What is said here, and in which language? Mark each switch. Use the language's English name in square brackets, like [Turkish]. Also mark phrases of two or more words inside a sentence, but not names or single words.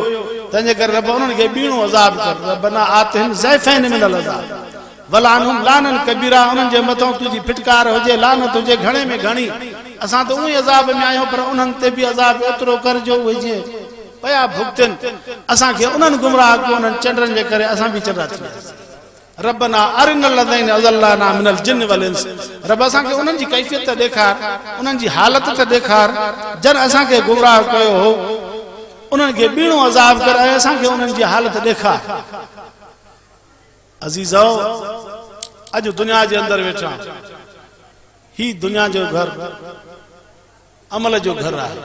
[Sindhi] तंहिंजे करे रब उन्हनि खे ॿीणो अज़ाब कर, [Arabic] ربنا آتهم ضعفين من العذاب والعنهم لعنا كبيرا. [Sindhi] उन्हनि जे मथां तुंहिंजी फिटकार हुजे, लानत हुजे घणे में घणी। असां त उहे अज़ाब में आहियूं, पर उन्हनि ते बि अज़ाब एतिरो कर जो उहे जीअं पिया भुगतनि। असांखे उन्हनि गुमराह कयो, उन्हनि चंडनि जे करे असां बि चंडा थी वियासीं। [Arabic] ربنا أرنا الذين أضلانا من الجن والإنس. [Sindhi] रब असांखे उन्हनि जी कैफ़ियत त ॾेखार, उन्हनि जी हालत त ॾेखार, जन असांखे गुमराह कयो हो उन्हनि खे ॿीणो अज़ाब कर ऐं असांखे उन्हनि जी हालत ॾेखार। अज़ीज़ो, अॼु दुनिया जे अंदरि वेठा, ही दुनिया जो घर अमल जो घर आहे।